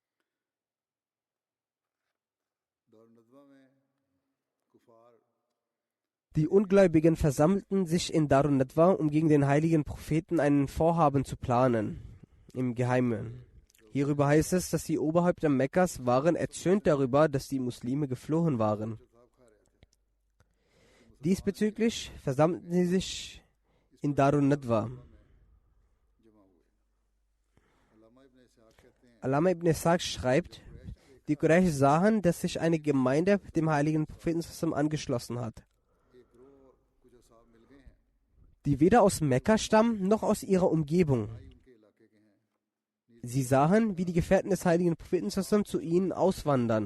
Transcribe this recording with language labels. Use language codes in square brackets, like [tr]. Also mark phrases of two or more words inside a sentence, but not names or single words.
[de] Die Ungläubigen versammelten sich in Darun Nadwa, um gegen den heiligen Propheten ein Vorhaben zu planen, im Geheimen. Hierüber heißt es, dass die Oberhäupter Mekkas waren erzürnt darüber, dass die Muslime geflohen waren. Diesbezüglich versammelten sie sich in Darun Nadwa. Allama ibn Ishaq schreibt, die Quraysh sahen, dass sich eine Gemeinde dem heiligen Propheten angeschlossen hat, die weder aus Mekka stammen, noch aus ihrer Umgebung. Sie sahen, wie die Gefährten des heiligen Propheten zu ihnen auswandern.